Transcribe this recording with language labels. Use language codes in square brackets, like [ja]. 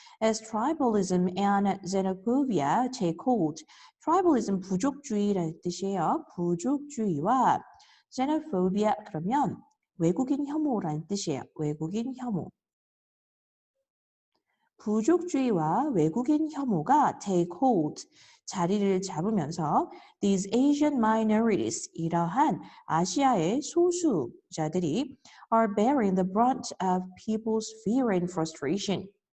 [en] As tribalism and xenophobia take hold. [ko] tribalism 부족주의라는 뜻이에요. 부족주의와 xenophobia 그러면 외국인 혐오라는 뜻이에요. 외국인 혐오. 부족주의와 외국인 혐오가 [en] take hold, [ko] 자리를 잡으면서 [en] these Asian minorities, [ko] 이러한 아시아의 소수자들이 [en] are bearing the brunt of people's fear and frustration.